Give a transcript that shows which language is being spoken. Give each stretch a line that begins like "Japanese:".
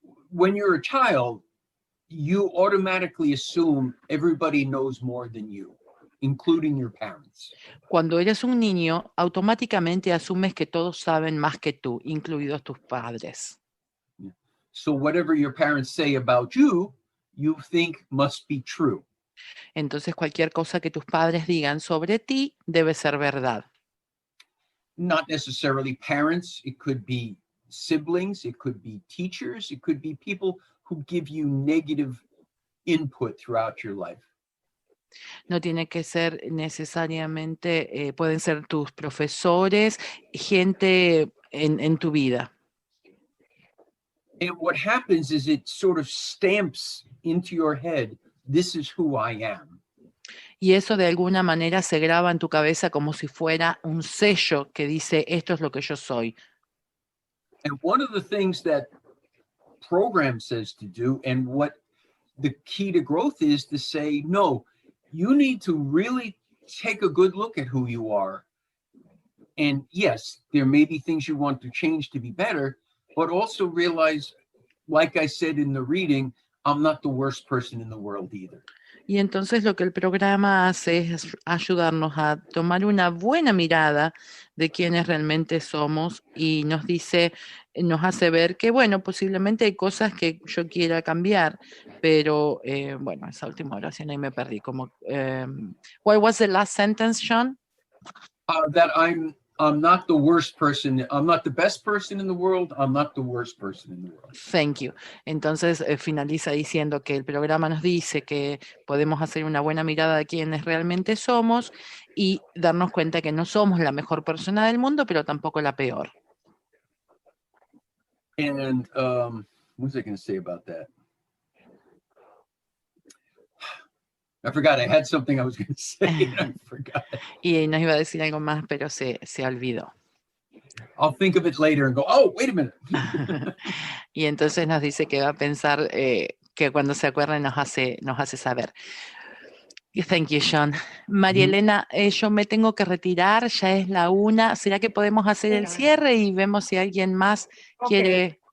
English: When you're a child, you automatically assume everybody knows more than you, including your parents.
Spanish: Cuando eres un niño, automáticamente asumes que todos saben más que tú, incluidos tus padres.
English: So whatever your parents say about you, you think must be true.
Spanish: Entonces cualquier cosa que tus padres digan sobre ti debe ser verdad.
English: not necessarily parents. It could be siblings. It could be teachers. It could be people who give you negative input throughout your life.
Spanish: No tiene que ser necesariamente, pueden ser tus profesores, gente en tu vida.
English: And what happens is it sort of stamps into your head, this is who I am.
Spanish: Y eso de alguna manera se graba en tu cabeza como si fuera un sello que dice, esto es lo que yo soy.
English: And one of the things that program says to do, and what the key to growth is to say, no, you need to really take a good look at who you are. And yes, there may be things you want to change to be better, but also realize, like I said in the reading, I'm not the worst person in the world either.
Spanish: Y entonces lo que el programa hace es ayudarnos a tomar una buena mirada de quiénes realmente somos y nos dice, nos hace ver que, bueno, posiblemente hay cosas que yo quiera cambiar, pero, bueno, esa última oración ahí me perdí.
English: Como, what was the last sentence, Sean? That I'm not the worst person. I'm not the best person in the world. I'm not the worst person in the world. Thank you.
Spanish: Entonces finaliza diciendo que el programa nos dice que podemos hacer una buena mirada de quiénes realmente somos y darnos cuenta que no somos la mejor persona del mundo, pero tampoco la peor.
English: And what was I going to say about that? I forgot. I had something I was going to say. And I forgot.
Spanish: Y nos iba a decir algo más, pero se olvidó.
English: I'll think of it later and go, oh, wait a minute.
Spanish: Y entonces nos dice que va a pensar que cuando se acuerde nos hace saber.
English: Thank you, Sean.
Spanish: María Elena, yo me tengo que retirar, ya es la 1. ¿Será que podemos hacer el cierre y vemos si alguien más quiere?